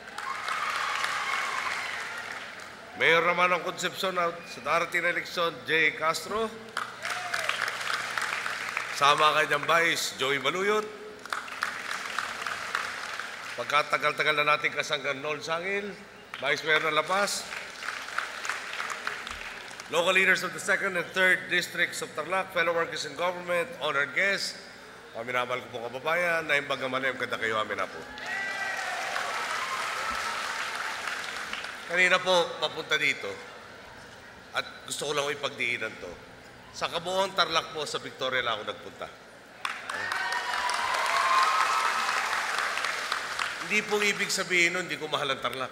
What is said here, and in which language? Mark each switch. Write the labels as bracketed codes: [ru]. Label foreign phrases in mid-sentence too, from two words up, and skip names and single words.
[tl] Mayor naman ng Concepcion sa darating na eleksyon, Jay Castro. Sama kanyang Vice, Joey Maluyot. Pagkatagal-tagal na natin kasanggan Noel Sangil, Vice Mayor ng La Paz. [en] Local leaders of the 2nd and 3rd Districts of Tarlac, fellow workers in government, honored guests, [tl] minamahal ko po kababayan, na [ilo] imbaga manem kada kayo amin [tl] na po. Kanina po, papunta dito, at gusto ko lang ipagdiinan to. Sa kabuuan Tarlac po, sa Victoria lang ako nagpunta. Hindi po ibig sabihin nun, hindi ko mahal ang Tarlac.